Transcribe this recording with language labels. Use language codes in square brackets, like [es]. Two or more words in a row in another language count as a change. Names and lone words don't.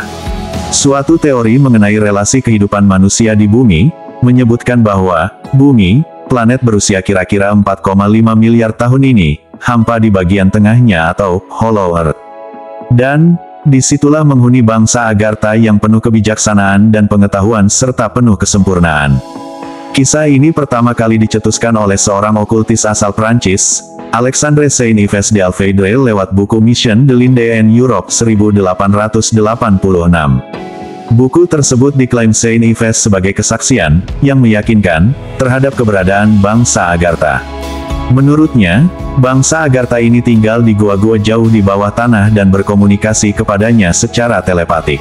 [id] Suatu teori mengenai relasi kehidupan manusia di bumi, menyebutkan bahwa, bumi, planet berusia kira-kira 4,5 miliar tahun ini, hampa di bagian tengahnya atau [en] Hollow Earth. [id] Dan, disitulah menghuni bangsa Agartha yang penuh kebijaksanaan dan pengetahuan serta penuh kesempurnaan. Kisah ini pertama kali dicetuskan oleh seorang okultis asal Prancis, Alexandre Saint-Yves d'Alfeydre lewat buku Mission de l'Inde en Europe 1886. Buku tersebut diklaim Saint-Yves sebagai kesaksian, yang meyakinkan, terhadap keberadaan bangsa Agartha. Menurutnya, bangsa Agartha ini tinggal di gua-gua jauh di bawah tanah dan berkomunikasi kepadanya secara telepatik.